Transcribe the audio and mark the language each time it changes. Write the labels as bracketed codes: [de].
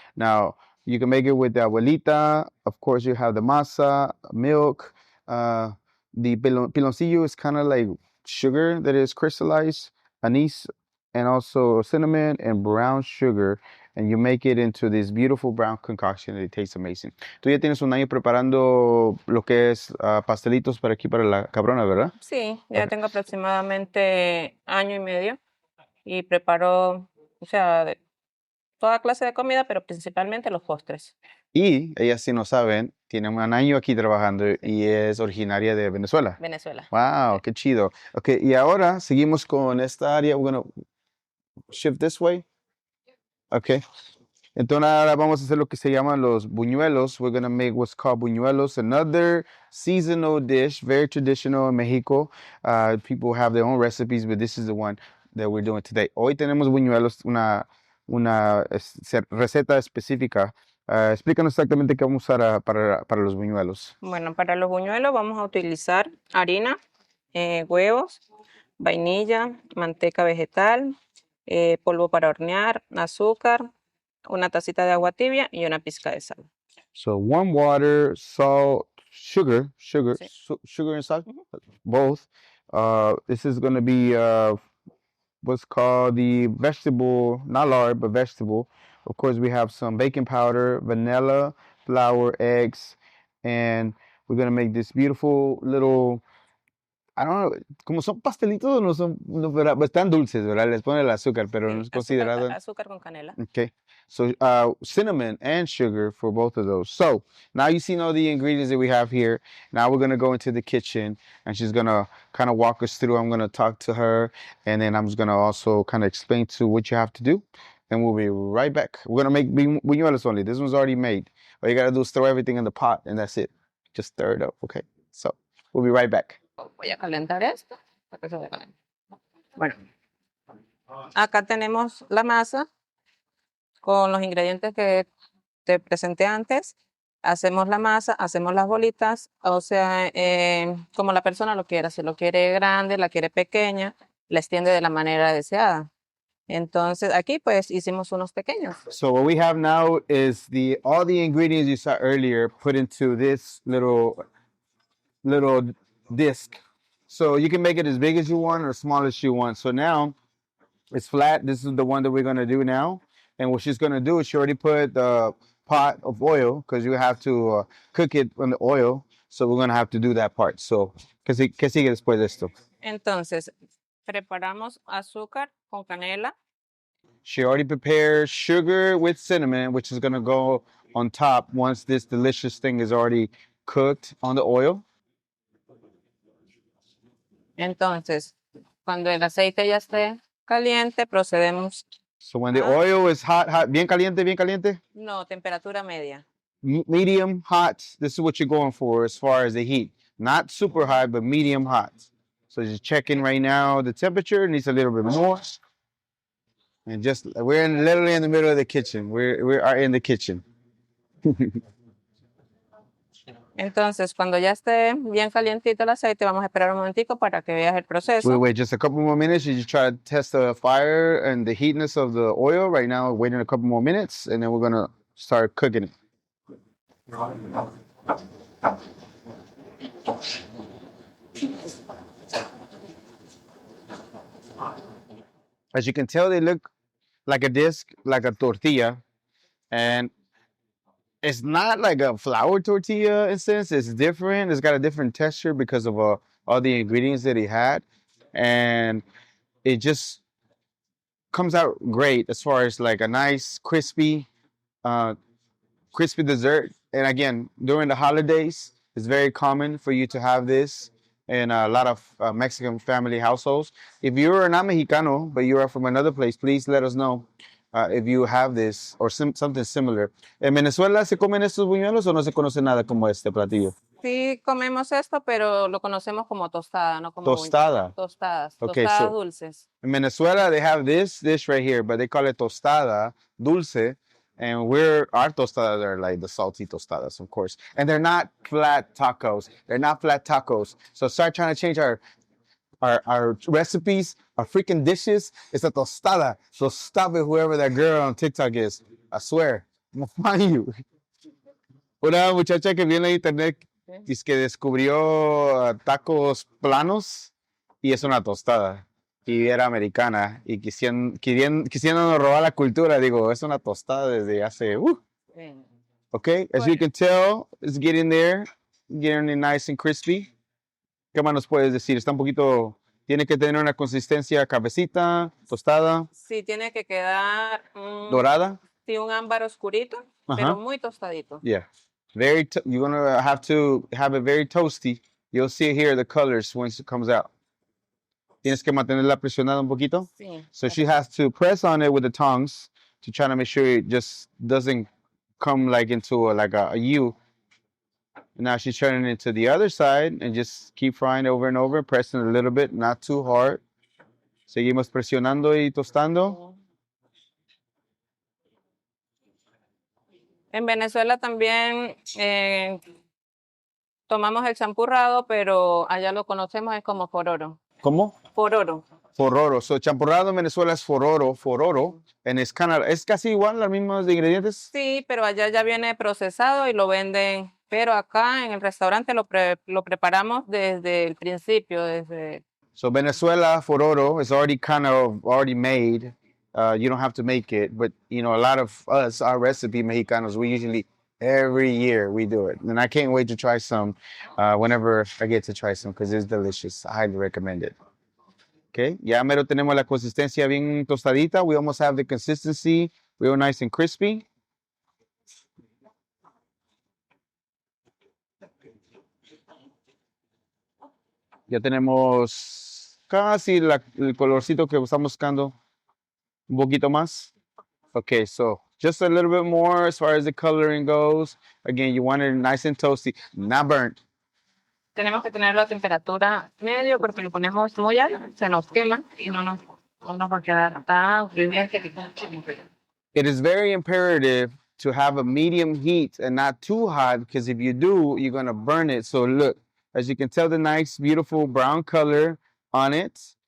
[en] Now, you can make it with the abuelita. Of course, you have the masa, milk. The piloncillo is kind of like sugar that is crystallized, anise, and also cinnamon and brown sugar. And you make it into this beautiful brown concoction and it tastes amazing. [es] Tú ya tienes un año preparando lo que es pastelitos para aquí, para la Cabrona, ¿verdad? Sí, ya tengo aproximadamente año y medio y preparo, o sea, toda clase de comida, pero principalmente los postres. Y ellas, si no saben, tiene un año aquí trabajando y es originaria de Venezuela. Venezuela. Wow, qué chido. Okay, y ahora seguimos con esta área. [en] We're going to shift this way. Okay. [es] Entonces ahora vamos a hacer lo que se llaman los buñuelos. [en] We're going to make what's called buñuelos, another seasonal dish, very traditional in Mexico. People have their own recipes, but this is the one that we're doing today. [es] Hoy tenemos buñuelos, una receta específica. Explícanos exactamente qué vamos a usar para los buñuelos. Bueno, para los buñuelos vamos a utilizar harina, huevos, vainilla, manteca vegetal, polvo para hornear, azúcar, una tacita de agua tibia y una pizca de sal. [en] So warm water, salt, sugar and salt, both. This is going to be what's called the vegetable, not lard, but vegetable. Of course, we have some baking powder, vanilla, flour, eggs, and we're going to make this beautiful little, I don't know, [es] como son pastelitos, no son, no, ¿verdad? Están dulces, ¿verdad? Les ponen el azúcar, pero no es considerado. Azúcar con canela. [en] Okay. So cinnamon and sugar for both of those. So now you've seen all the ingredients that we have here. Now we're going to go into the kitchen and she's going to kind of walk us through. I'm going to talk to her and then I'm just going to also kind of explain to what you have to do. And we'll be right back. We're going to make buñuelos only. This one's already made. All you got to do is throw everything in the pot and that's it. Just stir it up, okay? So we'll be right back. [es] Voy a calentar esto para que se caliente. Bueno, acá tenemos la masa con los ingredientes que te presenté antes. Hacemos la masa, hacemos las bolitas, o sea, como la persona lo quiera. Si lo quiere grande, la quiere pequeña, la extiende de la manera deseada. Entonces aquí pues hicimos unos pequeños. [en] So what we have now is all the ingredients you saw earlier put into this little disc. So you can make it as big as you want or small as you want. So now it's flat. This is the one that we're gonna do now. And what she's gonna do is she already put the pot of oil because you have to cook it on the oil. So we're gonna have to do that part. [es] So, ¿qué sigue después de esto? Entonces preparamos azúcar con canela. [en] She already prepared sugar with cinnamon, which is gonna go on top once this delicious thing is already cooked on the oil. [es] Entonces, cuando el aceite ya esté caliente, procedemos. [en] So when the oil is hot, [es] bien caliente, bien caliente? No, temperatura media. [en] Medium hot. This is what you're going for as far as the heat. Not super hot, but medium hot. So just checking right now the temperature. Needs a little bit more. And just we're literally in the middle of the kitchen. We are in the kitchen. [es] Entonces, cuando ya esté bien calientito el aceite, vamos a esperar un momentico para que veas el proceso. [en] We wait just a couple more minutes. You just try to test the fire and the heatness of the oil. Right now, waiting a couple more minutes, and then we're gonna start cooking it. As you can tell, they look like a disc, like a tortilla, and it's not like a flour tortilla in a sense. It's different. It's got a different texture because of all the ingredients that he had, and it just comes out great as far as like a nice crispy dessert. And again, during the holidays, it's very common for you to have this in a lot of Mexican family households. If you're not Mexicano, but you are from another place, please let us know if you have this or something similar. [es] ¿En Venezuela se comen estos buñuelos o no se conoce nada como este platillo? Sí, comemos esto, pero lo conocemos como tostada, no como Tostada. Tostadas, [en] Okay, [es] tostadas dulces. [en] In Venezuela, they have this dish right here, but they call it tostada, dulce. And our tostadas are like the salty tostadas, of course. And they're not flat tacos. They're not flat tacos. So start trying to change our recipes, our freaking dishes. It's a tostada. So stop it, whoever that girl on TikTok is. I swear, I'm gonna find you. [es] Una muchacha que viene en internet dice que descubrió tacos planos y es una tostada. Y era americana. Y quisiéndonos robar la cultura, digo, es una tostada desde hace... [en] Okay, as you can tell, it's getting there, getting it nice and crispy. [es] ¿Qué más nos puedes decir? Está un poquito... Tiene que tener una consistencia cabecita, tostada. Sí, tiene que quedar... dorada. Sí, un ámbar oscurito, pero muy tostadito. [en] Yeah. You're going to have it very toasty. You'll see here the colors once it comes out. [es] Tienes que mantenerla presionada un poquito. Sí. [en] So she has to press on it with the tongs to try to make sure it just doesn't come like into a U. Now she's turning it to the other side and just keep frying over and over, pressing a little bit, not too hard. [es] Seguimos presionando y tostando. En Venezuela también tomamos el champurrado, pero allá lo conocemos es como fororo. ¿Cómo? Fororo. Fororo. So champurrado en Venezuela es fororo. And es casi igual, los mismos ingredientes. Sí, pero allá ya viene procesado y lo venden. Pero acá en el restaurante lo preparamos desde el principio, [en] So Venezuela fororo is already made. You don't have to make it, but a lot of us, our recipe Mexicanos, we usually every year we do it, and I can't wait to try some whenever I get to try some because it's delicious. I highly recommend it. [es] Okay, ya mero tenemos la consistencia bien tostadita. [en] We almost have the consistency real nice and crispy. [es] Ya tenemos casi el colorcito que estamos buscando. Un poquito más. [en] Okay, so just a little bit more as far as the coloring goes. Again, you want it nice and toasty, not burnt. [es] Tenemos que tener la temperatura medio porque lo ponemos muy alto, se nos quema y no nos va a quedar tan crujiente. [en] It is very imperative to have a medium heat and not too hot because if you do, you're going to burn it. So look, as you can tell, the nice, beautiful brown color on it.